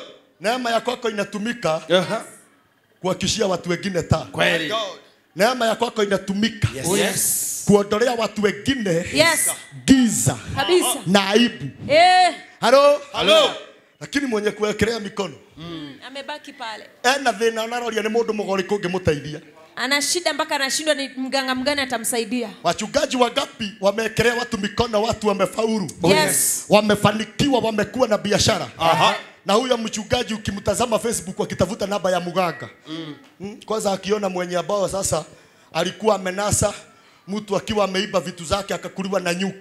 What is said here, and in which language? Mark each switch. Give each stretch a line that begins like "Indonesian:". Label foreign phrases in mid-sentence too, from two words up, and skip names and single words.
Swahili: Neema ya kwako inatumika kuhakishia watu wengine taa. Kweli. Neema ya kwako inatumika
English: Yes.
Swahili: kuondolea watu wengine
English: Yes.
Swahili: giza Kabisa. na aibu. Halo?
English: Hello.
Swahili: Lakini mwenye kuwekelea mikono Amebaki pale.
Kikuyu: ena thina anaroria ni mundu mugori kungimuteithia.
Swahili: Ana shida mpaka anashindwa ni mganga mgani atamsaidia. Wachungaji wangapi wamewekelea watu mikono, watu wamefaulu.
English: Yes.
Swahili: Wamefanikiwa, wamekuwa na biashara. Na huyo mchungaji ukimtazama Facebook akitafuta namba ya muganga. Kwanza akiona mwenye ambao sasa alikuwa amenasa mtu akiwa ameiba vitu zake akakuliwa na nyuki.